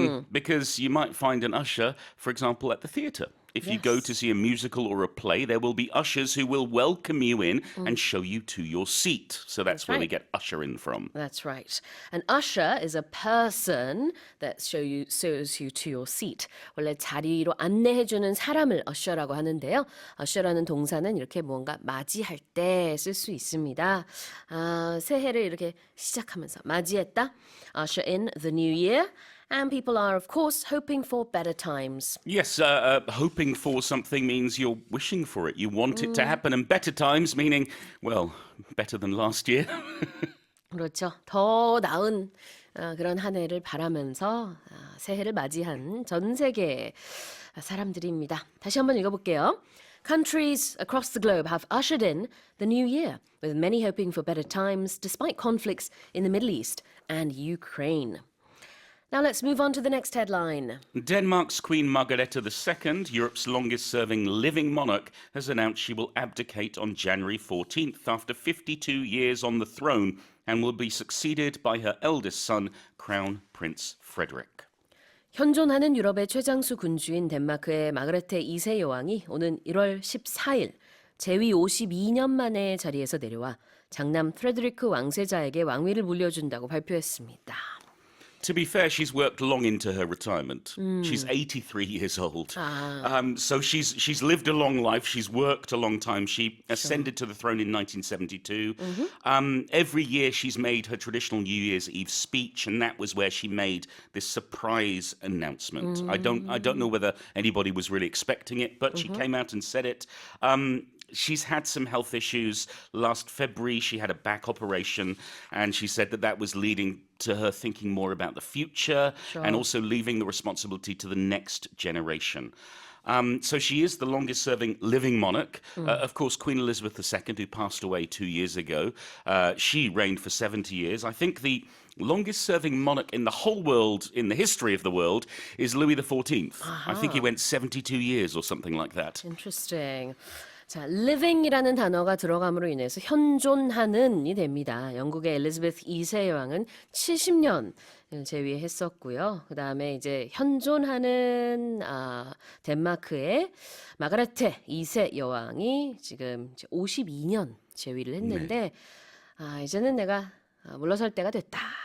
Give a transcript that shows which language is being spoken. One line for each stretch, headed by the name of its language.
English: Because you might find an usher, for example, at the theatre. If you go to see a musical or a play, there will be ushers who will welcome you in and show you to your seat. So that's where we get usher in from. That's right. An usher is a person that shows you to your seat.
Korean: 원래 자리로 안내해주는 사람을 usher라고 하는데요. usher라는 동사는 이렇게 뭔가 맞이할 때 쓸 수 있습니다. 새해를 이렇게 시작하면서 맞이했다.
English: Usher in the new year. And people are, of course, hoping for better times. Yes, hoping for something means you're wishing for it. You want it to happen. And better times meaning, well, better than last year.
Korean: 그렇죠. 더 나은 그런 한 해를 바라면서 새해를 맞이한 전 세계 사람들입니다. 다시 한번 읽어볼게요.
English: Countries across the globe have ushered in the new year, with many hoping for better times despite conflicts in the Middle East and Ukraine. Now let's move on to the next headline. Denmark's Queen Margrethe II, Europe's longest-serving living monarch, has announced she will abdicate on January 14th after 52 years on the throne and will be succeeded by her eldest son, Crown Prince Frederik.
Korean: 현존하는 유럽의 최장수 군주인 덴마크의 마그레테 2세 여왕이 오는 1월 14일 재위 52년 만에 자리에서 내려와 장남 프레드리크 왕세자에게 왕위를 물려준다고 발표했습니다.
English: To be fair, she's worked long into her retirement. She's 83 years old. So she's lived a long life. She's worked a long time. She ascended to the throne in 1972. Every year she's made her traditional New Year's Eve speech, and that was where she made this surprise announcement. I don't know whether anybody was really expecting it, but she came out and said it. She's had some health issues. Last February, she had a back operation, and she said that was leading to her thinking more about the future and also leaving the responsibility to the next generation. So she is the longest-serving living monarch. Of course, Queen Elizabeth II, who passed away 2 years ago, she reigned for 70 years. I think the longest-serving monarch in the whole world, in the history of the world, is Louis XIV. I think he went 72 years or something like that. Interesting.
Korean: 자, living이라는 단어가 들어감으로 인해서 현존하는이 됩니다. 영국의 엘리자베스 2세 여왕은 70년 재위했었고요. 그 다음에 이제 현존하는 덴마크의 마가레테 2세 여왕이 지금 이제 52년 재위를 했는데 이제는 내가 물러설 때가 됐다.